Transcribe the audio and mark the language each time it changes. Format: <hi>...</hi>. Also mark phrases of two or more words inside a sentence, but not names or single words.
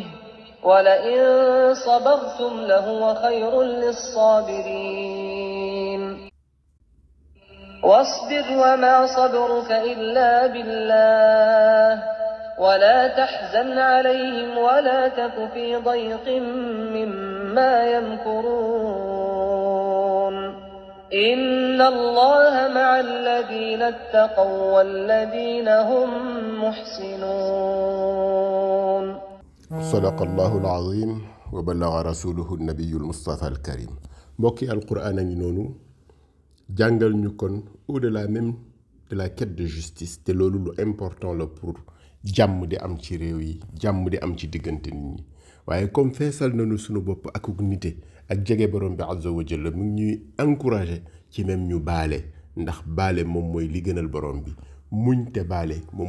<ar>ولئن صبرتم لهو خير للصابرين واصبر وما صبرك إلا بالله ولا تحزن عليهم ولا تك في ضيق مما يمكرون إن الله مع الذين اتقوا والذين هم محسنون صدق الله العظيم وبلغ رسوله النبي المصطفى الكريم</ar> <wo>mbokki alquran a ngi noonu jàngal ñu kon</wo> <fr>au-delà même de la quête de justice</fr> <wo>te loolu lu important la pour jàmm di am ci réew yi jàmm di am ci diggante nit ñi waaye comme feesal nañu sunu bopp ak nite ak jege borom bi</wo> <ar>عز وجل</ar> <wo>mu ngi ñuy encouragé ci même ñu baale ndax baale moom mooy li gënal borom bi muñ te baale moom</wo>